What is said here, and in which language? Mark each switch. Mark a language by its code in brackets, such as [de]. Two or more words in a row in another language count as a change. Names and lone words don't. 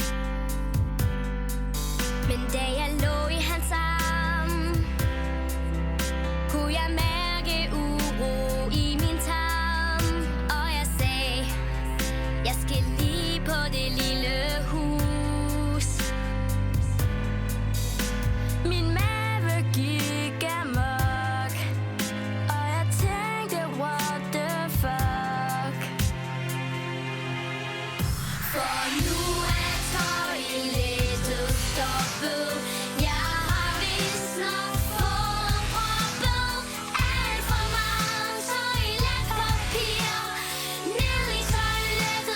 [da] Men da jeg lå i hans arm, kunne jeg mærke uro i min tarm. Og jeg sagde, jeg skal lige på det lille hus. Min mave gik amok, og jeg tænkte, [en] what the fuck. [da] For nu er toilettet stoppet. Jeg har vist nok fået proppet alt for meget toiletpapir ned i toilettet.